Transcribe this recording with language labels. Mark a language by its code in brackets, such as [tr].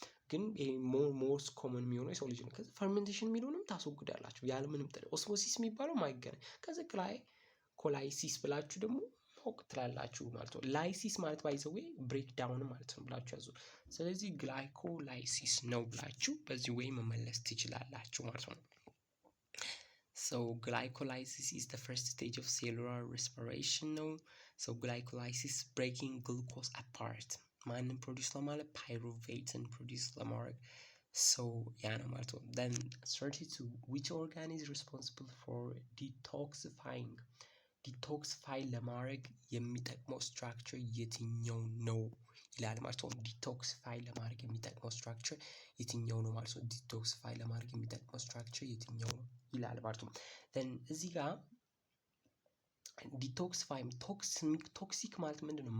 [am] ግን ይሄ ሞስት ኮመን የሚሆነው የሰው ልጅ ነው። ከዛ ፈርሜንቴሽን የሚለውንም ታስወግዳላችሁ ያለምንም ጥረት። ኦስሞሲስ የሚባለው ማይገናኝ ከዛ ኮላይሲስ ብላችሁ ደግሞ ማወቅ ትላላችሁ ማለት ነው። ላይሲስ ማለት ባይዘዌ ብሬክ ዳውን ማለት ነው ብላችሁ ያዙ። ስለዚህ ግላይኮላይሲስ ነው ብላችሁ በዚህ ወይ መመለስ ትችላላችሁ ማለት ነው። [en] So glycolysis is the first stage of cellular respiration [am] ነው። [en] So glycolysis breaking glucose apart [am] ማንን ፕሮዲውስ ለማለት? ፓይሩቬትን ፕሮዲውስ ለማድረግ። [en] So [am] ያ ነው ማለት ነው። [en] Then 32 which organ is responsible for detoxifying? [am] ዲቶክሲፋይ ለማድረግ የሚጠቅመው ስትራክቸር የትኛው ነው ይላል ማለት ነው። ዲቶክሲፋይ ለማድረግ የሚጠቅመው ስትራክቸር የትኛው ነው ማለት ነው። ዲቶክሲፋይ ለማድረግ የሚጠቅመው ስትራክቸር የትኛው ነው ይላል ማለት ነው። then እዚህ ጋር ዲቶክሲፋይ ቶክሲክ ማለት ምንድነው?